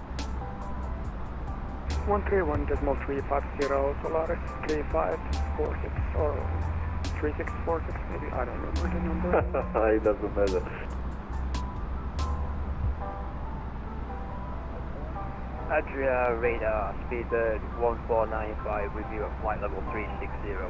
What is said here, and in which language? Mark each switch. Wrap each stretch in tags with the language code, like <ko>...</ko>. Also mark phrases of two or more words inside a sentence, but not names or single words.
<en>131.350, Solaris 3546 or 3646 maybe, I don't remember the number. It doesn't matter. Adria radar, speedbird 1495 with you at flight level 360.</en>